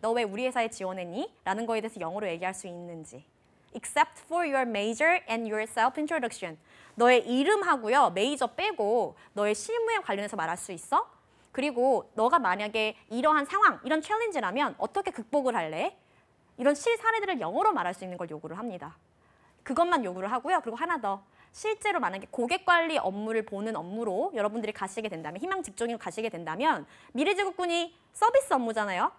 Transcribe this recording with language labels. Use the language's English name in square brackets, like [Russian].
[Korean] 너 왜 우리 회사에 지원했니? 라는 거에 대해서 영어로 얘기할 수 있는지. [English] Except for your major and your self-introduction. [Korean] 너의 이름하고요. 메이저 빼고 너의 실무에 관련해서 말할 수 있어? 그리고 너가 만약에 이러한 상황, 이런 챌린지라면 어떻게 극복을 할래? 이런 실사례들을 영어로 말할 수 있는 걸 요구를 합니다. 그것만 요구를 하고요. 그리고 하나 더. 실제로 만약에 고객 관리 업무를 보는 업무로 여러분들이 가시게 된다면, 희망 직종으로 가시게 된다면 미래지국군이 서비스 업무잖아요.